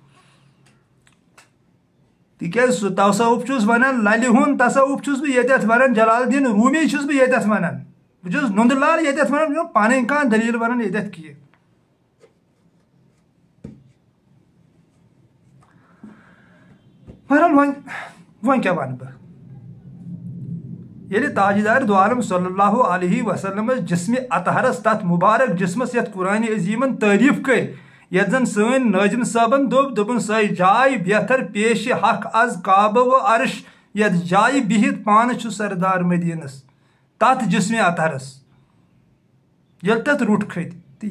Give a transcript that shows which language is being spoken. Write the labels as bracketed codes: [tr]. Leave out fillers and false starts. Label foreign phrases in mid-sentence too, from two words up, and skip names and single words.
[ks] تِکیٛازِ سُہ تصوُف چھُس ونان للہِ ہُنٛد تصوُف چھُس بہٕ ییٚتٮ۪تھ ونان جلال الدیٖن روٗمی چھُس بہٕ ییٚتٮ۪تھ ونان بہٕ چھُس نُندٕ لال ییٚتٮ۪تھ ونان بہٕ چھُس پنٕنۍ کانٛہہ دٔلیٖل ونان ییٚتٮ۪تھ کینٛہہ بہرحال وۄنۍ کیٛاہ ونہٕ بہٕ ییٚلہِ تاجدار دو عالم [ar] صلی اللہ علیہ وسلم [ks] جسمِ اطہرس تتھ مُبارک جسمس یتھ قرآنِ عظیٖمن تعریٖف کٔرۍ یتھ زن سٲنۍ نٲظِم صٲبن دوٚپُن سۄے [fa] جاے بہتر پیش حق از کعبہٕ و عرش [ks] یتھ جایہِ بِہِتھ پانہٕ چھُ سردار مدیٖنس تتھ جسمِ اطہرس ییٚلہِ تتھ روٚٹ کھٔتۍ تہٕ